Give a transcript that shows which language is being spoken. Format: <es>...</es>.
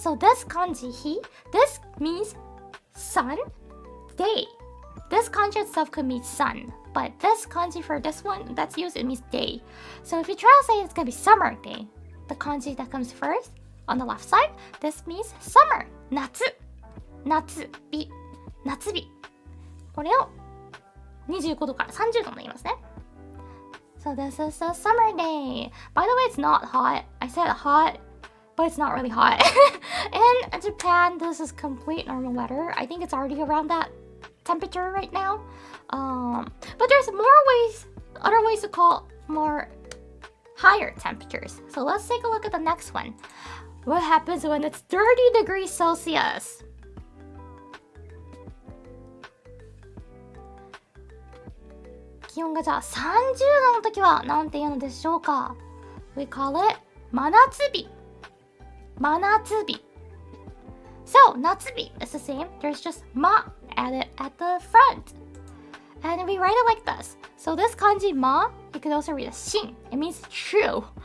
<en>So this kanji hi, this means sun, day. This kanji itself could mean sun, but this kanji for this one that's used, it means day. So if you translate, it's gonna be summer day. The kanji that comes first on the left side, this means summer. Natsu. Natsubi. Natsubi.</en> <ja>これを25度から30度になりますね。</ja> <en>So this is a summer day. By the way, it's not hot. I said hot, but it's not really hot. In Japan, this is complete normal weather. I think it's already around that temperature right now. But there's other ways to call more higher temperatures. So let's take a look at the next one. What happens when it's 30 degrees Celsius?</en> <ja>気温がじゃあ30度の時はなんて言うのでしょうか?</ja> <en>We call it 真夏日。</en> <ja>真夏日。</ja> <en>So, 夏日 is the same. There's just ま added at the front. And we write it like this. So this kanji ま, you could also read as 真. It means true.</en>